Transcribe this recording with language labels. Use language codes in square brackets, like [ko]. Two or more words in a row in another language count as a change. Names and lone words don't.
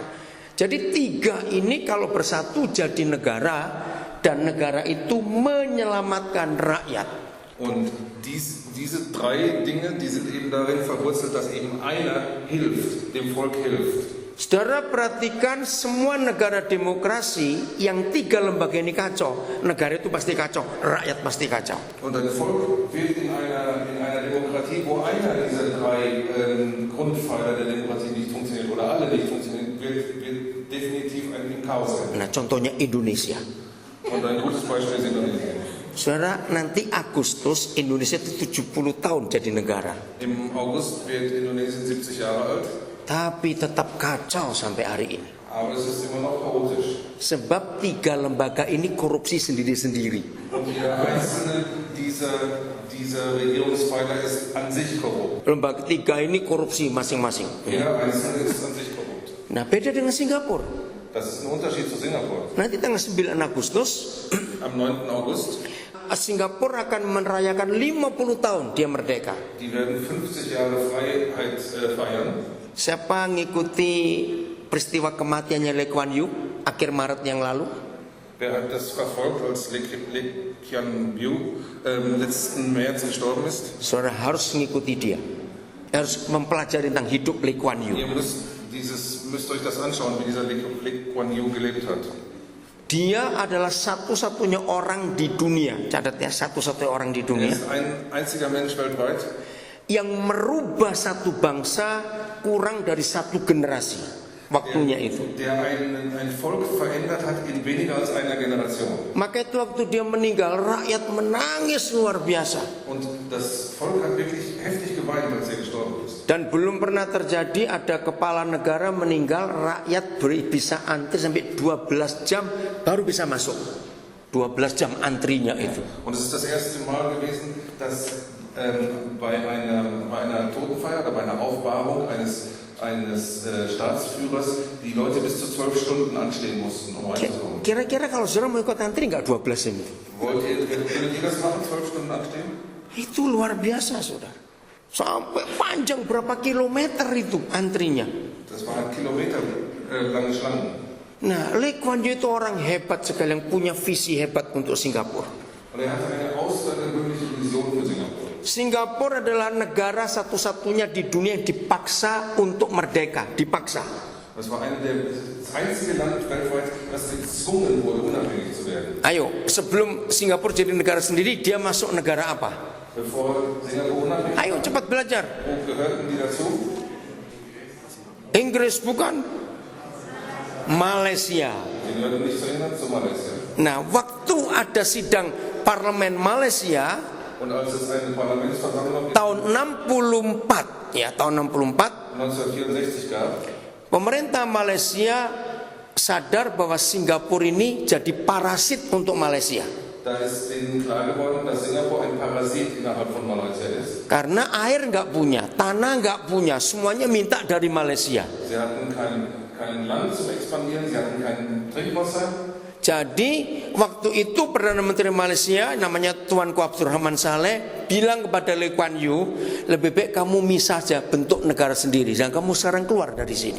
[id] Jadi 3 ini kalau bersatu jadi negara, dan negara itu menyelamatkan rakyat. [de] Und diese 3 Dinge, die sind eben darin verwurzelt, dass eben einer hilft, dem Volk hilft. [id] Saudara perhatikan semua negara demokrasi yang 3 lembaga ini kacau, negara itu pasti kacau, rakyat pasti kacau. [de] Und ein Volk wird in einer Demokratie, wo einer dieser 3 Grundpfeiler der Demokratie nicht funktioniert oder alle nicht funktionieren, wird definitiv im Chaos sein. [id] Nah, contohnya Indonesia. [de] Und ein gutes Beispiel ist Indonesien. [id] Saudara, nanti Agustus Indonesia itu 70 tahun jadi negara. [de] Im August wird Indonesien 70 Jahre alt, [id] Tapi tetap kacau sampai hari ini. [de] aber es ist immer noch chaotisch. [id] Sebab 3 lembaga ini korupsi sendiri-sendiri. [de] Und jeder einzelne dieser Regierungspfeiler ist an sich korrupt. [id] Lembaga 3 ini korupsi masing-masing. [de] Jeder einzelne ist an sich korrupt. [id] Nah, beda dengan Singapura. [de] Das ist ein Unterschied zu Singapur. [id] Nanti tanggal 9 Agustus [de] Am 9. August, [id] Singapura akan merayakan 50 tahun dia merdeka. [de] die werden 50 Jahre Freiheit feiern. [id] Siapa ngikuti peristiwa kematiannya Lee Kuan Yew akhir Maret yang lalu? [de] Wer hat das verfolgt, als Lee Kuan Yew letzten März gestorben ist? [id] Saudara harus ngikuti dia. Harus mempelajari tentang hidup Lee Kuan Yew. [de] Ihr müsst euch das anschauen, wie dieser Lee Kuan Yew gelebt hat. [id] Dia adalah satu-satunya orang di dunia, catat ya, satu-satunya orang di [de] Er [id] dunia [de] ist ein einziger Mensch weltweit, [id] yang merubah satu bangsa kurang dari satu generasi waktunya itu. [de] der ein Volk verändert hat in weniger als einer Generation. [id] Maka itu waktu dia meninggal, rakyat menangis luar biasa. [de] Und das Volk hat wirklich heftig geweint, als er gestorben ist. [id] Dan belum pernah terjadi ada kepala negara meninggal, rakyat bisa antri sampai 12 jam baru bisa masuk. 12 jam antrinya itu. [de] Und es ist das erste Mal gewesen, dass bei einer Totenfeier oder bei einer Aufbahrung eines Staatsführers die Leute bis zu 12 Stunden anstehen mussten, um reinzukommen. [id] Kira-kira kalau saudara mau ikut antri nggak 12 jam itu? [de] Würdet ihr das machen, 12 Stunden anstehen? [id] Itu luar biasa, saudara. Sampai panjang berapa kilometer itu antrinya. [de] Das waren kilometerlange Schlangen. [id] Nah, Lee Kuan Yew itu orang hebat sekali yang punya visi hebat untuk Singapura. [de] Und er hatte eine außergewöhnliche Vision für Singapur. [id] Singapura adalah negara satu-satunya di dunia yang dipaksa untuk merdeka, dipaksa. [de] Das war das einzige Land weltweit, das gezwungen wurde, unabhängig zu werden. [id] Ayo, sebelum Singapura jadi negara sendiri, dia masuk negara apa? [de] Bevor Singapur unabhängig [id] Ayo cepat belajar. [de] wo gehörten die dazu? [id] Inggris bukan? Malaysia. [de] Die gehörten nicht zu England, zu Malaysia. [id] Nah, waktu ada sidang parlemen Malaysia [de] Und als es eine Parlamentsversammlung [id] tahun 64, ya tahun 64, [de] 1964 gab, [id] pemerintah Malaysia sadar bahwa Singapura ini jadi parasit untuk Malaysia. [de] da ist ihnen klar geworden, dass Singapur ein Parasit innerhalb von Malaysia ist. [id] Karena air nggak punya, tanah nggak punya, semuanya minta dari Malaysia. [de] Sie hatten kein Land zum Expandieren, sie hatten kein Trinkwasser. [id] Jadi waktu itu Perdana Menteri Malaysia namanya Tuanku Abdurrahman Saleh bilang kepada Lee Kuan Yew, lebih baik kamu misah saja, bentuk negara sendiri dan kamu sekarang keluar dari sini.